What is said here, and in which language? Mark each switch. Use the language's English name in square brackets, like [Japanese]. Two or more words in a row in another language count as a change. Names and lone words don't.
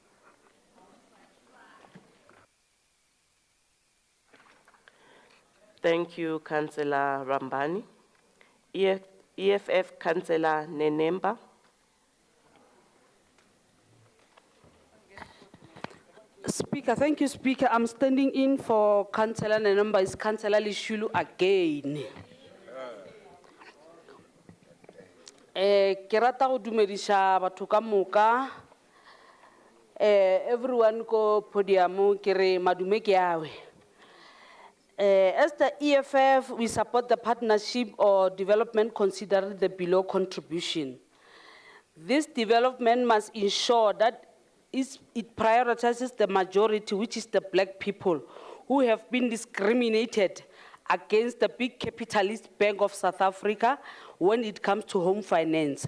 [English] Thank you, Councillor Rambani. EFF Councillor Nenemba. Speaker, thank you, Speaker. I'm standing in for Councillor Nenemba, is Councillor Lishulu again. [Northern Sotho] Ke rata go dumedisha batho ka moka. Everyone ko podium ke re madume ke awe. [English] As the EFF, we support the partnership or development considering the below contribution. This development must ensure that it prioritizes the majority, which is the black people, who have been discriminated against the big capitalist Bank of South Africa when it comes to home finance.